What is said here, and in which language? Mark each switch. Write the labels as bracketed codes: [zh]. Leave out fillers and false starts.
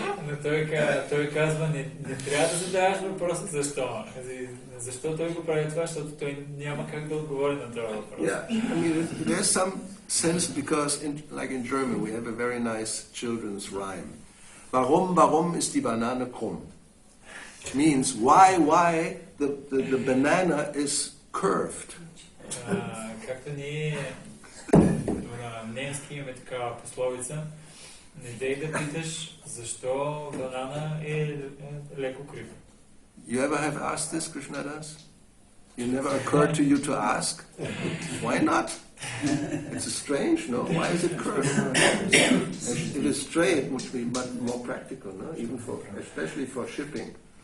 [bg] Но той казва, не трябва да задаваш въпроса защо. Защо той го прави това, защото той няма как да отговори на това въпрос. [en] Yeah, I mean, there's some sense because, like in German, we have a very nice children's rhyme. [de] Warum ist die Banane krumm? [en] It means why the banana is curved. [bg] Както ние на немски имаме такава пословица, не дей да питаш защо банана е леко крив. [en] You ever have asked this, Krishnadas? It never occurred to you to ask? Why not? It's strange, no? Why is it curved? It is straight, which would be more practical, no? Especially for shipping.